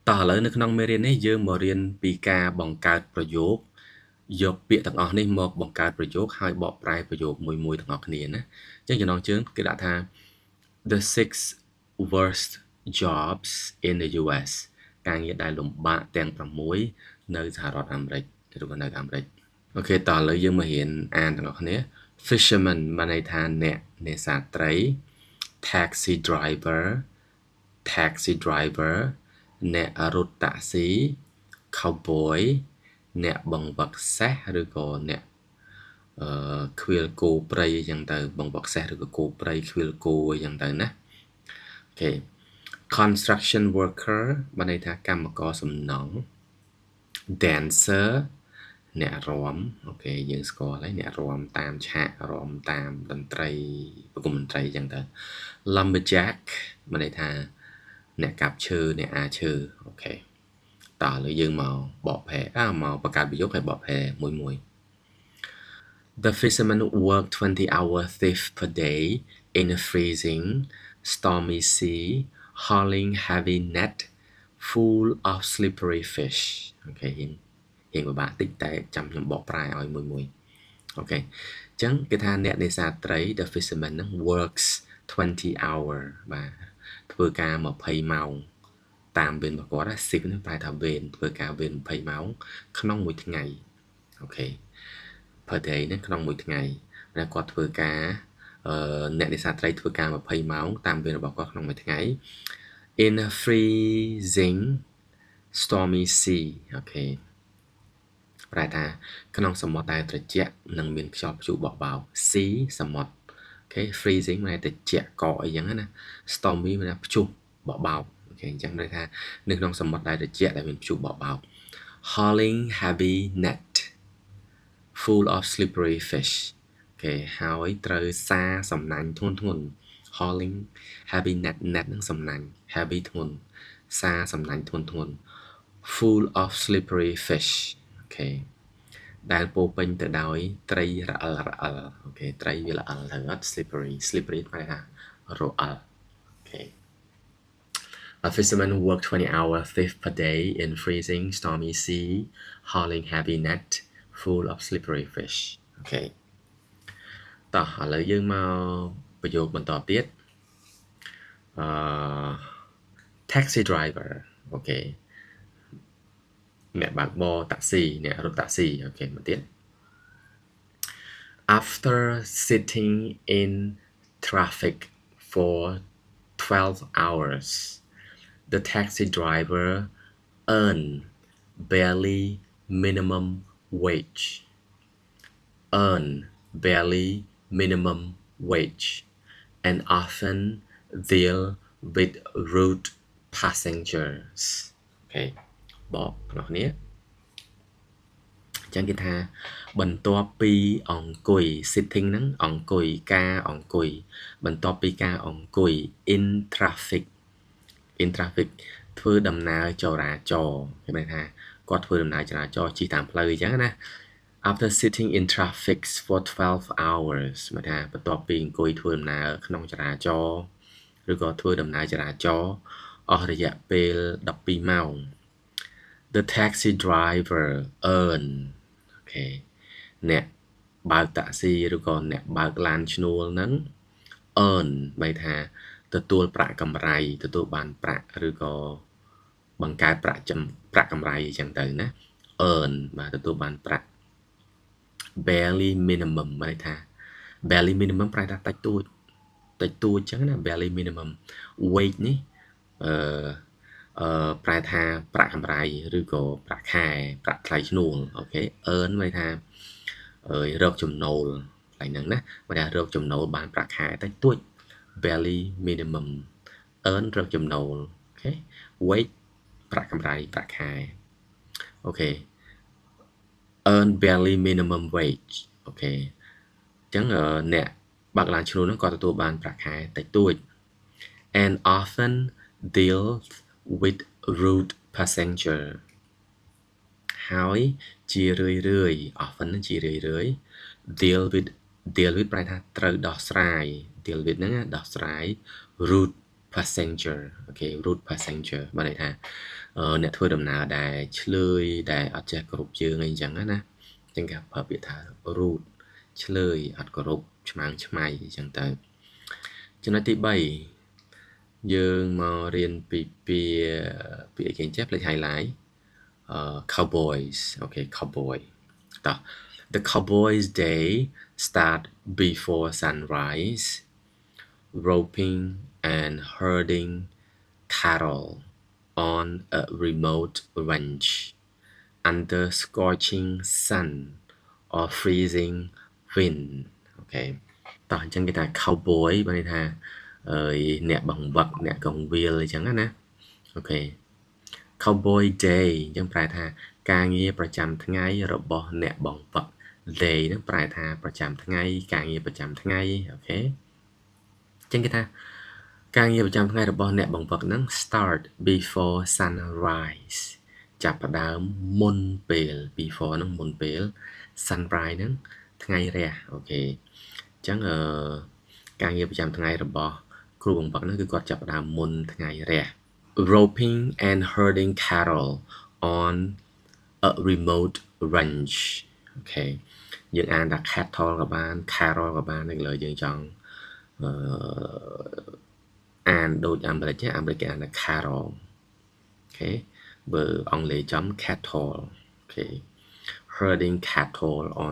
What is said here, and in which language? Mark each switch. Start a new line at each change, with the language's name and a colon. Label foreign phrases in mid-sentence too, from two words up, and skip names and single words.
Khmer: តោះឥឡូវនៅក្នុងមេរៀននេះយើងមករៀនពីការបង្កើតប្រយោគយកពាក្យទាំងអស់នេះមកបង្កើតប្រយោគហើយបកប្រែប្រយោគមួយទាំងអស់គ្នាណាអញ្ចឹងចំណងជើងគេដាក់ថា
English: the 6 worst jobs in the US
Khmer: ការងារដែលលំបាកទាំង6នៅសហរដ្ឋអាមេរិកឬក៏នៅអាមេរិកអូខេតោះឥឡូវយើងមករៀនអានទាំងអស់គ្នា fisherman បានន័យថាអ្នកនេសាទត្រី
English: taxi driver
Khmer: អ្នករត់តាក់ស៊ី cowboy អ្នកបង្វឹកសេះឬក៏អ្នកខ្វៀលគោព្រៃអញ្ចឹងទៅបង្វឹកសេះឬក៏គោព្រៃខ្វៀលគោអញ្ចឹងទៅណាអូខេ
English: construction worker
Khmer: បានន័យថាកម្មករសំណង់ dancer អ្នករាំអូខេយើងស្គាល់ហើយអ្នករាំតាមឆាករាំតាមតន្ត្រីប្រគំតន្ត្រីអញ្ចឹងទៅ lumberjack បានន័យថាអ្នកកាប់ឈើអ្នកអាឈើអូខេតោះឥឡូវយើងមកបកប្រែមកបង្កើតប្រយោគហើយបកប្រែមួយ
English: The fishermen work 20 hours per day in a freezing stormy sea hauling heavy net full of slippery fish
Khmer: អូខេរៀងពិបាកតិចតែចាំខ្ញុំបកប្រែឲ្យមួយអូខេអញ្ចឹងគេថាអ្នកនេសាទត្រី
English: The fishermen
Khmer: ហ្នឹង
English: works 20 hour
Khmer: បាទធ្វើការ20ម៉ោងតាមវេនរបស់គាត់ shift នេះប្រែថាវេនធ្វើការវេន20ម៉ោង ក្នុងមួយថ្ងៃអូខេ
English: per day
Khmer: នេះក្នុងមួយថ្ងៃតែគាត់ធ្វើការអ្នកនេសាទត្រីធ្វើការ20ម៉ោងតាមវេនរបស់គាត់ក្នុងមួយថ្ងៃ
English: in a freezing stormy sea
Khmer: អូខេប្រែ ថាក្នុងសមុទ្រដែលត្រជាក់និងមានខ្យល់ព្យុះបក់បោក sea សមុទ្រអូខេ freezing មានត្រជាក់កកអីចឹងណា stormy មានព្យុះបក់បោកអូខេអញ្ចឹងន័យថានៅក្នុងសមុទ្រដែលត្រជាក់ដែលមានព្យុះបក់ បោក
English: hauling heavy net full of slippery fish
Khmer: អូខេហើយត្រូវសារសំណាញ់ធ្ងន់
English: hauling heavy net
Khmer: នឹងសំណាញ់ heavy ធ្ងន់សារសំណាញ់ធ្ងន់
English: full of slippery fish
Khmer: អូខេដែលពោពេញទៅដោយត្រីរអិលអូខេត្រីវារអិលទៅអត់ slippery ប្រែថារអិលអូខេ
English: A fisherman worked 20 hours per day in freezing stormy sea hauling heavy net full of slippery fish
Khmer: អូខេតោះឥឡូវយើងមកប្រយោគបន្តទៀត
English: taxi driver
Khmer: អូខេអ្នកបើកបរតាក់ស៊ីអ្នករត់តាក់ស៊ីអូខេមកទៀត
English: After sitting in traffic for 12 hours the taxi driver earned barely minimum wage and often deal with rude passengers
Khmer: អូខេបកបងប្អូន អញ្ចឹងគេថាបន្ទាប់ពីអង្គុយ sitting ហ្នឹងអង្គុយការអង្គុយបន្ទាប់ពីការអង្គុយ
English: in traffic
Khmer: ធ្វើដំណើរចរាចរណ៍គេមានថាគាត់ធ្វើដំណើរ ចរាចរណ៍ជិះតាមផ្លូវអញ្ចឹងណា
English: After sitting in traffic for 12 hours
Khmer: មកថាបន្ទាប់ពីអង្គុយធ្វើដំណើរក្នុងចរាចរ ណ៍ឬក៏ធ្វើដំណើរចរាចរណ៍អស់រយៈពេល12ម៉ោង
English: The taxi driver earn
Khmer: អូខេអ្នកបើកតាក់ស៊ីឬក៏អ្នកបើកឡានឈ្នួលហ្នឹង earn បែរថាទទួលប្រាក់កម្រៃទទួលបានប្រាក់ឬក៏បង្កើតប្រាក់កម្រៃអញ្ចឹងទៅណា earn បាទទទួលបានប្រាក់
English: barely minimum
Khmer: បែរថា
English: barely minimum
Khmer: ប្រែថាតិចតួចអញ្ចឹងណា
English: barely minimum wage
Khmer: នេះ ប្រែថាប្រាក់កម្រៃឬក៏ប្រាក់ខែប្រាក់ថ្លៃឈ្នួលអូខេ earn ន័យថារកចំណូលថ្លៃហ្នឹងណាបើថារ កចំណូលបានប្រាក់ខែតិចតួច
English: barely minimum earn
Khmer: រកចំណូលអូខេ wage ប្រាក់កម្រៃ ប្រាក់ខែអូខេ
English: earn barely minimum wage
Khmer: អូខេអញ្ចឹងអ្នកបើកឡានឈ្នួលហ្នឹងក៏ទទួលបានប្រាក់ខែតិចតួច
English: and often deal with rude passenger
Khmer: ហើយជារឿយ often ជារឿយ
English: deal with
Khmer: ប្រែថាត្រូវដោះស្រាយ
English: deal with
Khmer: ហ្នឹងដោះស្រាយ
English: rude passenger
Khmer: អូខេ
English: rude passenger
Khmer: បានន័យថា អ្នកធ្វើដំណើរដែលឆ្លើយដែលអត់ចេះគោរពជើងអីអញ្ចឹងណាចឹងគេប្រើពាក្យថា rude ឆ្លើយអត់គោរពឆ្មាំងឆ្មៃអញ្ចឹងទៅចំណុចទី3យើងមករៀនពីពាក្យអីគេចេះផ្លេច
English: highlight cowboys អូខេ cowboy តោះ the cowboys day start before sunrise roping and herding cattle on a remote ranch under scorching sun or freezing wind
Khmer: អូខេតោះអញ្ចឹងគេថា
English: cowboy
Khmer: បានន័យថា អ្នកបង្វឹកអ្នកកងវាលអញ្ចឹងណាអូខេ
English: cowboy day
Khmer: អញ្ចឹងប្រែថាការងារប្រចាំថ្ងៃរបស់អ្នកបង្វឹក day ហ្នឹងប្រែ ថាប្រចាំថ្ងៃការងារប្រចាំថ្ងៃអូខេអញ្ចឹងគេថាការងារប្រចាំថ្ងៃរបស់អ្នក បង្វឹកហ្នឹង
English: start before sunrise
Khmer: ចាប់ផ្ដើមមុនពេល before ហ្នឹងមុនពេល sunrise ហ្នឹងថ្ងៃរះអូខេអញ្ចឹងការងារប្រចាំថ្ងៃរបស់គ្រូបង្វឹកហ្នឹងគឺគាត់ចាប់ផ្ដើមមុនថ្ងៃរះ
English: roping and herding cattle on a remote ranch
Khmer: អូខេយើងអានថា cattle ក៏បាន carol ក៏បាននៅលើយើងចង់ អានដូចអាមេរិកគេអានថា carol អូខេបើអង់គ្លេសចំ cattle អូខេ
English: herding cattle on